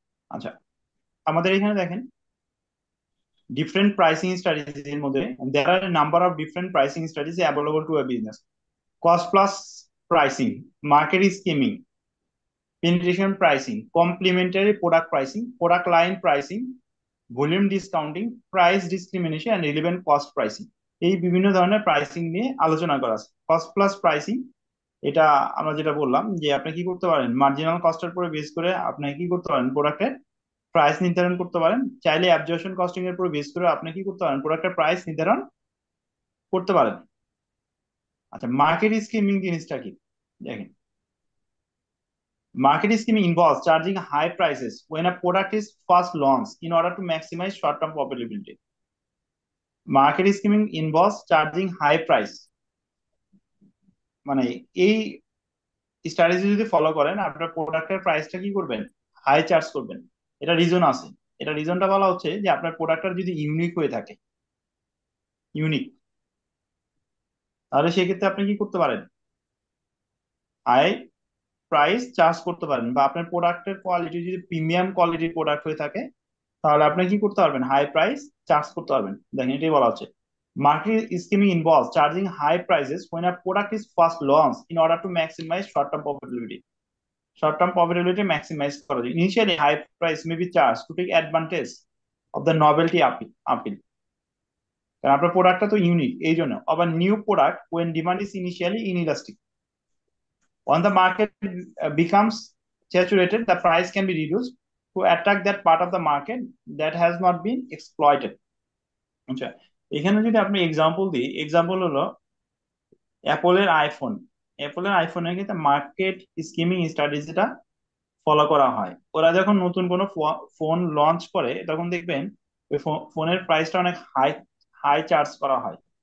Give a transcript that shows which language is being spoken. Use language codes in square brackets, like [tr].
[bn] আচ্ছা, আমাদের এখানে দেখেন ডিফারেন্ট প্রাইসিং স্ট্র্যাটেজিজ এর মধ্যে [en] there are a number of different pricing strategies available to a business. Cost plus pricing, market scheming, penetration pricing, complementary product pricing, product line pricing, volume discounting, price discrimination and relevant cost pricing. [bn] এই বিভিন্ন ধরনের pricing নিয়ে আলোচনা করা আছে। Cost plus pricing, এটা আমরা যেটা বললাম যে আপনি কি করতে পারেন, মার্জিনাল কস্টের উপরে বেস করে আপনি কি করতে পারেন, প্রোডাক্টের প্রাইস নির্ধারণ করতে পারেন। চাইলে অ্যাবজর্পশন কস্টিং এর উপর বেস করে আপনি কি করতে পারেন, প্রোডাক্টের প্রাইস নির্ধারণ করতে পারেন। আচ্ছা, মার্কেট স্কিমিং জিনিসটা কি, দেখেন [en] Market scheming involves charging high prices when a product is first launched in order to maximize short-term profitability. Market scheming involves charging high price, [bn] মানে এই স্ট্র্যাটেজি যদি ফলো করেন আপনার প্রোডাক্টের প্রাইসটা কি করবেন, হাই চার্জ করবেন। এটা রিজন আছে, এটা রিজনটা বলা হচ্ছে যে আপনার প্রোডাক্টটা যদি ইউনিক হয়ে থাকে, ইউনিক, তাহলে সেক্ষেত্রে আপনি কি করতে পারেন, হাই প্রাইস চার্জ করতে পারেন। বা আপনার প্রোডাক্টের কোয়ালিটি যদি প্রিমিয়াম কোয়ালিটির প্রোডাক্ট হয়ে থাকে তাহলে আপনি কি করতে পারবেন, হাই প্রাইস চার্জ করতে পারবেন। দেখেন এটাই বলা হচ্ছে [en] Market skimming involves charging high prices when a product is first launched in order to maximize short-term profitability. Short-term profitability maximize [bn] করা যায়। [en] Initially high price may be charged to take advantage of the novelty appeal. [bn] কারণ আপনার প্রোডাক্টটা তো unique, এই জন্য। [en] আবার new product when demand is initially inelastic. When the market becomes saturated, the price can be reduced to attract that part of the market that has not been exploited. [bn] আচ্ছা, এখানে যদি আপনি এক্সাম্পল দিই, example হলো অ্যাপলের iPhone. অ্যাপলের আইফোনের ক্ষেত্রে market skimming স্ট্র্যাটেজিটা follow করা হয়। ওরা যখন নতুন কোনো ফোন লঞ্চ করে তখন দেখবেন ওই ফোনের প্রাইসটা অনেক হাই হাই চার্জ করা হয়।